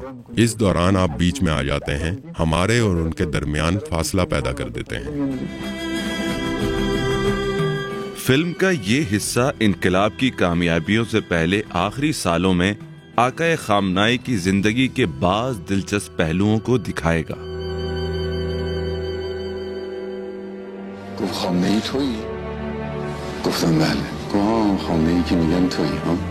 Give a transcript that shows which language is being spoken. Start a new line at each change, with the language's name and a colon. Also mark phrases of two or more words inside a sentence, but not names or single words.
Urdu: اس دوران آپ بیچ میں آ جاتے ہیں، ہمارے اور ان کے درمیان فاصلہ پیدا کر دیتے ہیں۔ فلم کا یہ حصہ انقلاب کی کامیابیوں سے پہلے آخری سالوں میں آقائے خامنائی کی زندگی کے بعض دلچسپ پہلوؤں کو دکھائے گا۔
Persian: گفت خامنه‌ای تویی؟ گفتم بله. گفت خامنه‌ای که میگن تویی ها؟